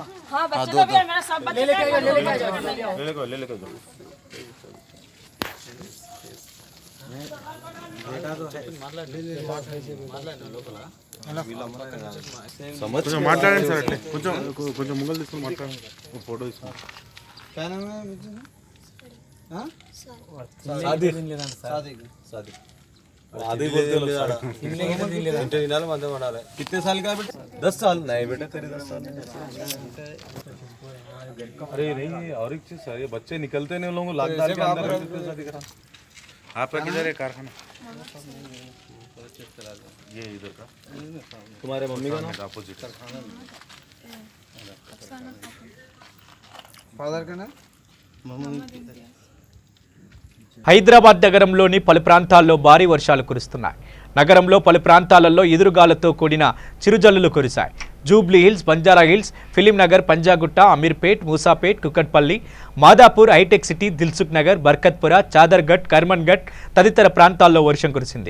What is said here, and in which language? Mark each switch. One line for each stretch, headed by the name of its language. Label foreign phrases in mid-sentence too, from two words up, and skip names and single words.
Hindi: हाँ, बच्चे का भी है, मेरा सब बच्चे का है। ले लेको दो।
Telugu: కొంచెం మాట్లాడండి సార్, అట్లే కొంచెం ముంగల్ తీసుకొని మాట్లాడండి, ఫోటో తీసుకొని.
Hindi: कितने साल का बेटा? 10 साल नहीं बेटा, तेरे 10 साल। अरे नहीं, और एक चीज सर, ये बच्चे निकलते नहीं, लोगों को लॉकडाउन के अंदर दिख रहा। आपका किधर है कारखाना? ये इधर का तुम्हारे मम्मी का नाम? अपोजिट फादर का नाम?
Telugu: హైదరాబాద్ నగరంలోని పలు ప్రాంతాల్లో భారీ వర్షాలు కురుస్తున్నాయి. నగరంలో పలు ప్రాంతాలలో ఎదురుగాలతో కూడిన చిరుజల్లులు కురిశాయి. జూబ్లీ హిల్స్, బంజారా హిల్స్, ఫిలిం నగర్, పంజాగుట్ట, అమీర్పేట్, మూసాపేట్, కుకట్పల్లి, మాదాపూర్, హైటెక్ సిటీ, దిల్సుఖ్ నగర్, బర్కత్పుర, చాదర్ఘట్, కర్మన్ఘట్ తదితర ప్రాంతాల్లో వర్షం కురిసింది.